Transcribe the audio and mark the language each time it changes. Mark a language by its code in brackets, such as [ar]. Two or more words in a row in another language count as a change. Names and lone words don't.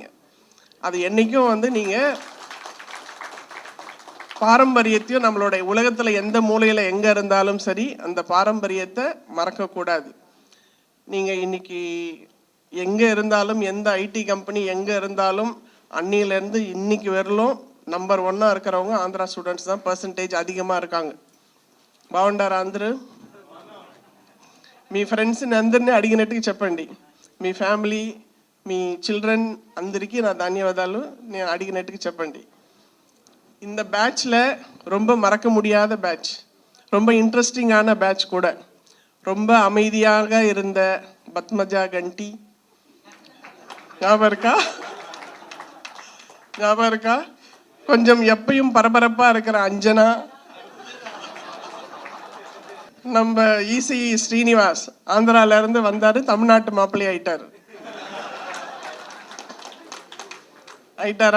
[ta] அது என்றைக்கும் வந்து நீங்கள் பாரம்பரியத்தையும் நம்மளுடைய உலகத்தில் எந்த மூலையில் எங்கே இருந்தாலும் சரி அந்த பாரம்பரியத்தை மறக்கக்கூடாது. நீங்கள் இன்னைக்கு எங்கே இருந்தாலும், எந்த [en] IT company [ta] எங்கே இருந்தாலும், அன்னியிலேருந்து இன்னைக்கு வரலும் நம்பர் 1 இருக்கிறவங்க ஆந்திரா ஸ்டூடெண்ட்ஸ் தான். பர்சன்டேஜ் அதிகமாக இருக்காங்க. [te] బాగుండారా అందరూ? మీ ఫ్రెండ్స్ని అందరినీ అడిగినట్టుగా చెప్పండి. మీ ఫ్యామిలీ, మీ చిల్డ్రన్ అందరికీ నా ధన్యవాదాలు నేను అడిగినట్టుగా చెప్పండి. [ta] இந்த பேட்சில் ரொம்ப மறக்க முடியாத பேட்ச், ரொம்ப இன்ட்ரெஸ்டிங்கான பேட்ச் கூட. ரொம்ப அமைதியாக இருந்த பத்மஜா கண்டி ஞாபகம் இருக்கா? கொஞ்சம் எப்பயும் பரபரப்பாக இருக்கிற அஞ்சனா, நம்ம ஈசி ஸ்ரீனிவாஸ் ஆந்திராவிலேருந்து வந்தார், தமிழ்நாட்டு மாப்பிள்ளை ஆயிட்டாரா?